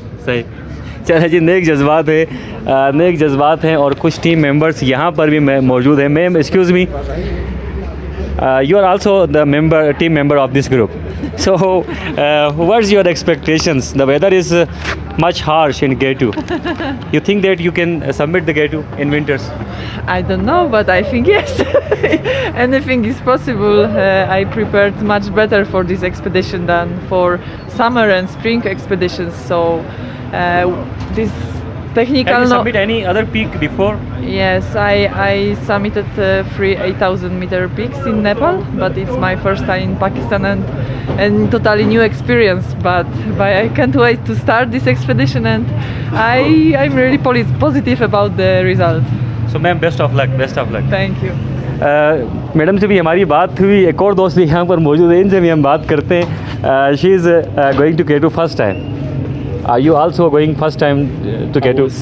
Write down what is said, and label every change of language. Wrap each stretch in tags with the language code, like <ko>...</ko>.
<hi>सही, चले जी, नेक जज्बात है, नेक जज्बात हैं और कुछ टीम मेंबर्स यहाँ पर भी मौजूद हैं।</hi> <en>Ma'am excuse me, you are also the team member of this group. So, what's your expectations? The weather is much harsh in K2. You think that you can submit the K2 in winters? I don't know, but I think yes. Anything is possible. I prepared much better for this expedition than for summer and spring expeditions. So, this technical. Have you submit any other peak before? Yes, I submitted 3 8,000 meter peaks in Nepal, but it's my first time in Pakistan and totally new experience. But I can't wait to start this expedition, and I'm really positive about the result. So, ma'am, best of luck. Best of luck. Thank you.</en> <hi>Madam से भी हमारी बात हुई, एक और दोस्त भी यहाँ पर मौजूद है, इनसे भी हम बात करते हैं।</hi> <en>She is going to K2 first time. Are you also going first time to K2?</en>